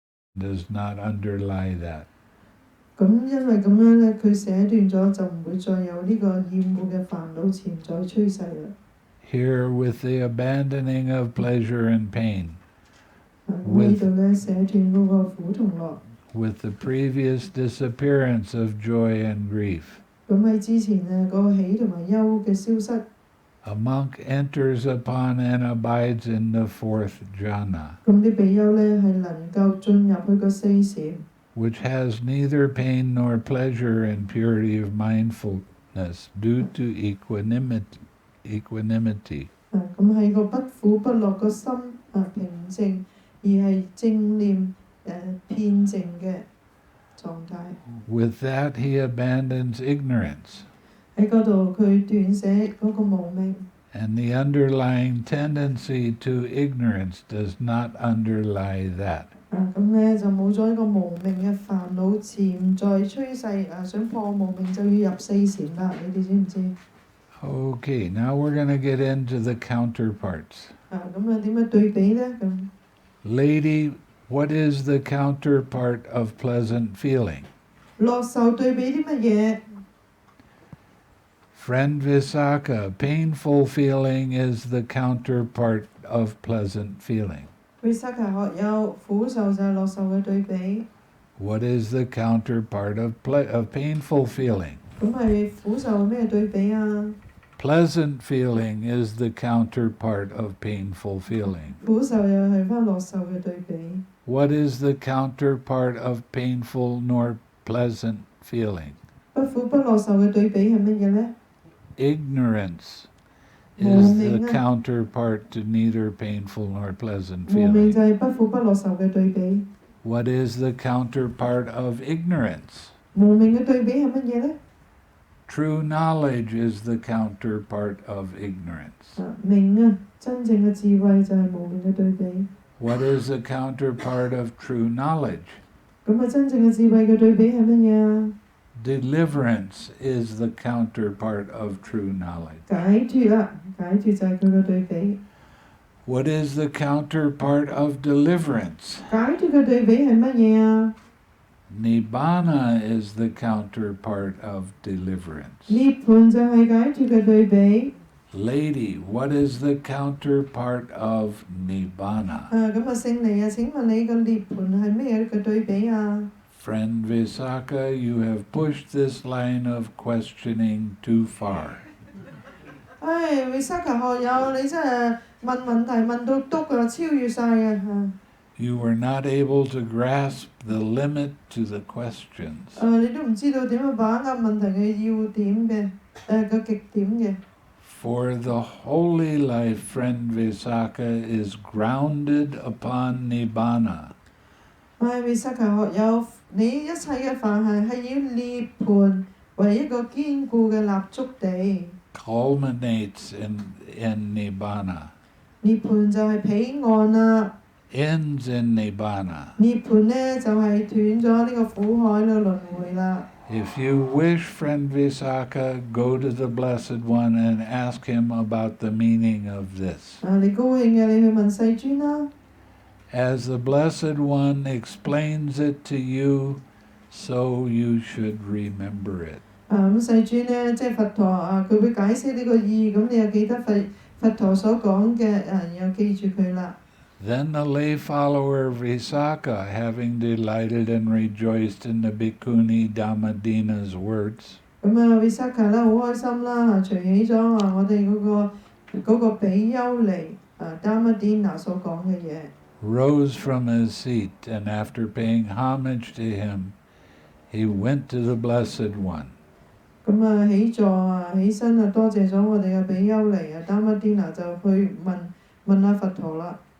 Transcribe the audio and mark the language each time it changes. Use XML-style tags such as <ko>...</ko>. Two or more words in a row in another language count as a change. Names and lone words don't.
<en>does not underlie that.</en> <yue>咁因為咁樣咧，佢寫斷咗就唔會再有呢個厭惡嘅煩惱潛在趨勢啦。</yue> <en>Here, with the abandoning of pleasure and pain,</en> <yue>呢度咧寫斷嗰個苦同樂。</yue> <en>with the previous disappearance of joy and grief,</en> <yue>咁喺之前咧嗰個喜同埋憂嘅消失。</yue> <en>a monk enters upon and abides in the fourth jhana,</en> <yue>咁啲比丘咧係能夠進入去個四禪。</yue> <en>which has neither pain nor pleasure and purity of mindfulness due to equanimity.</en> <yue>咁係個不苦不樂個心平靜，而係正念遍靜嘅狀態。</yue> <en>With that, he abandons ignorance.</en> <yue>喺嗰度佢斷捨嗰個無明。</yue> <en>And the underlying tendency to ignorance does not underlie that.</en> <yue>咁咧就冇咗呢個無明嘅煩惱潛在趨勢想破無明就要入四禪啦，你哋知唔知？</yue> <en>Okay, now we're going to get into the counterparts.</en> <yue>咁點樣對比咧？咁</yue> <en>Lady, what is the counterpart of pleasant feeling?</en> <yue>樂受對比啲乜嘢？</yue> <en>Friend Visakha, painful feeling is the counterpart of pleasant feeling.</en> <yue>Visakha 學友，苦受就係樂受嘅對比。</yue> <en>What is the counterpart of painful feeling?</en> <yue>咁係苦受咩對比啊？</yue> <en>Pleasant feeling is the counterpart of painful feeling.</en> <yue>苦受又係返樂受嘅對比。</yue> <en>What is the counterpart of painful nor pleasant feeling?</en> <yue>不苦不樂受嘅對比係乜嘢呢？</yue> <en>Ignorance is the counterpart to neither painful nor pleasant</en> <yue>無明</yue> <en>feeling.</en> <yue>就係不苦不樂受嘅對比。</yue> <en>What is the counterpart of ignorance?</en> <yue>無明嘅對比係乜嘢呢？</yue> <en>True knowledge is the counterpart of ignorance.</en> <yue>明真正嘅智慧就係無明嘅對比。</yue> <en>What is the counterpart of true knowledge?</en> <yue>咁真正嘅智慧嘅對比係乜嘢啊？</yue> <en>Deliverance is the counterpart of true knowledge.</en> <yue>解脫啦，解脫就係佢嘅對比。</yue> <en>What is the counterpart of deliverance?</en> <yue>解脫嘅對比係乜嘢啊？</yue> <en>Nibbana is the counterpart of deliverance.</en> <yue>涅槃就係解脫嘅對比。</yue> <en>Lady, what is the counterpart of Nibbana?</en> <yue>咁聖尼請問你個涅槃係咩嘅對比啊？</yue> <en>Friend Visakha, you have pushed this line of questioning too far.</en> <yue>Visakha 學友，你真係問問題問到篤㗎，超越晒嘅。</yue> <en>You were not able to grasp the limit to the questions.</en> <yue>你都唔知道點樣把握問題嘅要點嘅個極點嘅。</yue> <en>For the holy life, friend Visakha, is grounded upon Nibbana.</en> <yue>Visakha 學友，你一切嘅凡係以涅槃為一個堅固嘅立足地。</yue> <en>Culminates in Nibbana.</en> <yue>涅槃就係彼岸啦。</yue> <en>Ends in Nibbana.</en> <yue>涅槃呢就係斷咗呢個苦海嘅輪迴啦。</yue> <en>If you wish, friend Visakha, go to the Blessed One and ask him about the meaning of this.</en> <yue>你高興嘅，你去問世尊啦。</yue> <en>As the Blessed One explains it to you, so you should remember it.</en> <yue>咁世尊呢，即係佛陀佢會解釋呢個意，咁你又記得佛陀所講嘅又記住佢啦。</yue> <en>Then the lay follower Visakha, having delighted and rejoiced in the Bhikkhuni Dhammadina's words,</en> <yue>Visakha 咧好開心啦，隨起咗我哋嗰個比丘尼Dhammadina 所講嘅嘢。</yue> <en>rose from his seat, and after paying homage to him, he went to the Blessed One.</en> <yue>起座起身多謝咗我哋嘅比丘尼Dhammadina 就去問下佛陀啦。</yue>